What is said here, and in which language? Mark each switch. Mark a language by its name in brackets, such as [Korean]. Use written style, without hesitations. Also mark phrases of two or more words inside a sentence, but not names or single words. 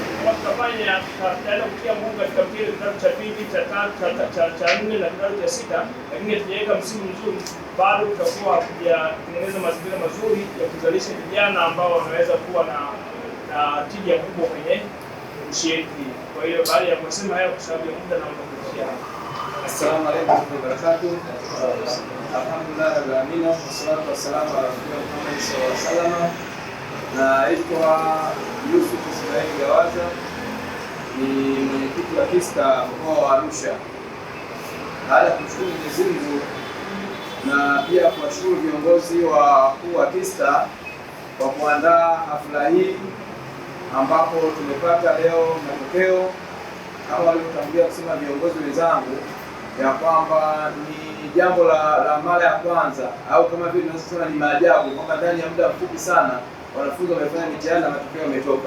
[Swahili] Kama tutaenda kutia nguvu katika mitihani kidato cha 2, cha 3, cha 4 na kidato cha 6, lakini tunajenga msingi mzuri, bado tutakuwa kutengeneza mazingira mazuri ya kuzalisha vijana ambao wanaweza kuwa na tija kubwa kwenye nchi yetu. Kwa hiyo baada ya kusema hayo, kwa sababu ya muda, naomba kuishia hapa. [Arabic] السلام عليكم وبركاته. الحمد لله رب العالمين، والصلاة والسلام على رسول الله محمد صلى الله عليه وسلم. [Swahili] Naitwa Yusuf Ismail Gawaza, ni mwenyekiti wa KISTA mkoa wa Arusha. Baada ya kumshukuru Mwenyezi Mungu na pia kuwashukuru viongozi wakuu wa KISTA kwa kuandaa hafla hii ambapo tumepata leo matokeo kama walivyotangulia kusema viongozi wenzangu, ya kwamba ni jambo la mara ya kwanza au kama vile tunaweza kusema ni maajabu kwamba ndani ya muda mfupi sana wanafunzi wamefanya mitihani na matokeo yametoka.